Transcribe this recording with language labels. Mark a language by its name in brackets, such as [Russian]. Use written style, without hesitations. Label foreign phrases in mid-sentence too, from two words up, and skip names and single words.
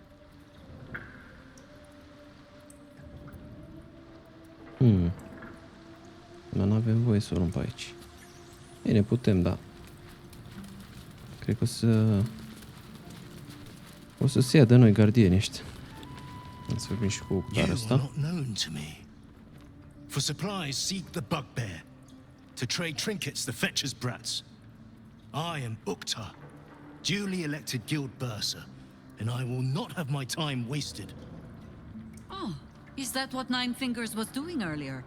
[Romanian] Dar n-avem voie să o luăm pe aici. Bine, putem, da. Cred că o să se ia de noi gardieni ăștia. Să vorbim și cu octarea asta. [English] For supplies, seek the bugbear. To trade trinkets, the fetcher's brats. I am Ukta, duly elected guild bursar, and I will not have my time wasted. Oh, is that what Nine Fingers was doing earlier?